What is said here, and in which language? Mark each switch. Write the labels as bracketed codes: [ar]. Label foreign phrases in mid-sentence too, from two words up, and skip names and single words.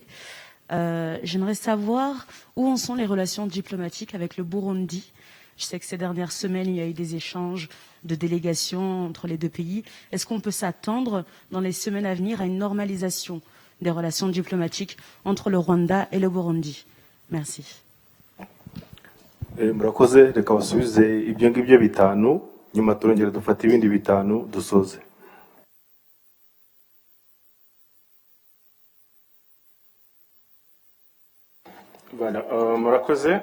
[fr] J'aimerais savoir où en sont les relations diplomatiques avec le Burundi. Je sais que ces dernières semaines, il y a eu des échanges de délégations entre les deux pays. Est-ce qu'on peut s'attendre dans les semaines à venir à une normalisation des relations diplomatiques entre le Rwanda et le Burundi? Merci. [rw] Murakoze, reka basubize ibyo ngibyo bitanu, nyuma turongera dufata ibindi bitanu dusoze. Voilà, murakoze.